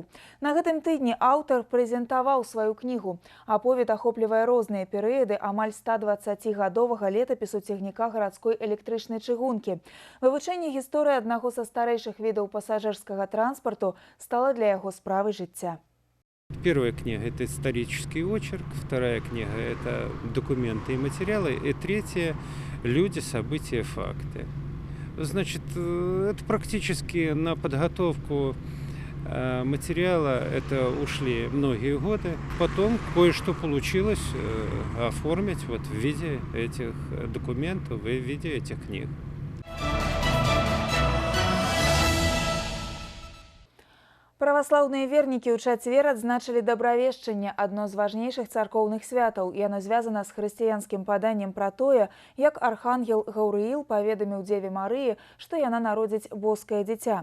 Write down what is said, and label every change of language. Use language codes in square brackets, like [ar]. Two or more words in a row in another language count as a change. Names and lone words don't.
[be] На гэтым тыдні аўтар прэзентаваў сваю кнігу. Аповед ахоплівае розныя перыяды амаль 120-гадовага летапісу цягніка гарадской электрычнай чыгункі. Вывучэнне гісторыі аднаго са старэйшых відаў пасажырскага транспарту стала для яго справай жыцця. [ru] Первая книга – это исторический очерк, вторая книга – это документы и материалы, и третья – люди, события, факты. Значит, это практически на подготовку материала это ушли многие годы. Потом кое-что получилось оформить вот в виде этих документов, в виде этих книг. [be] Праваслаўныя вернікі ў чацвер адзначылі дабравешчанне, адно з важнейшых царкоўных святаў. Яно звязана з хрысціянскім паданнем пра тое, як архангел Гаўрыіл паведаміў Дзеве Марыі, што яна народзіць боскае дзіця.